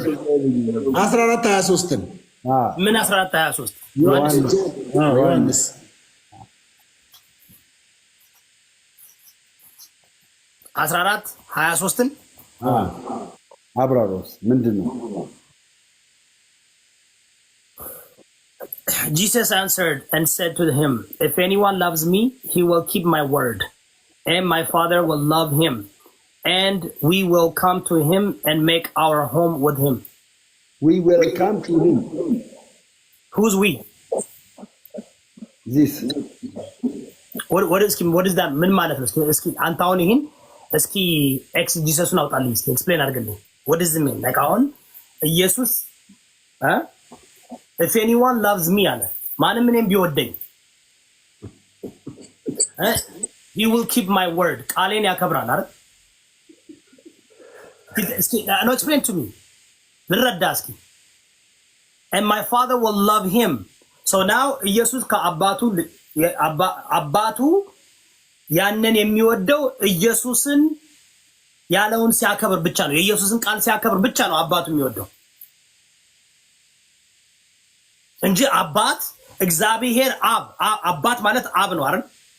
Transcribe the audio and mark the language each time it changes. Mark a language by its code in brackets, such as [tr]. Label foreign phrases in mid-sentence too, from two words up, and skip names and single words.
[am] 14:23 ምን 14:23 ዮሐንስ 14:23 አብራሮስ ምንድን ነው? [en] Jesus answered and said to him, if anyone loves me, he will keep my word, and my Father will love him, and we will come to him and make our home with him. We will come to him. Who's we? This. What is that? [am] ምን ማለት ነው? እስኪ አንተ አሁን ይሄን እስኪ ጂሰስን አውጣልኝ። እስኪ ኤክስፕሌን አድርግልኝ። [en] what does it mean? like [am] አሁን ኢየሱስ [en] if anyone loves me [am] አለ ማንም እኔም ቢወደኝ [en] he will keep my word [am] ቃሌን ያከብራል አይደል? [en] እስኪ no explain to me [am] ልረዳ እስኪ [en] and my Father will love him. so now [am] ኢየሱስ ከአባቱ አባቱ ያንን የሚወደው ኢየሱስን ያለውን ሲያከብር ብቻ ነው። የኢየሱስን ቃል ሲያከብር ብቻ ነው አባቱ የሚወደው እንጂ አባት እግዚአብሔር አባት ማለት አብ ነው አይደል?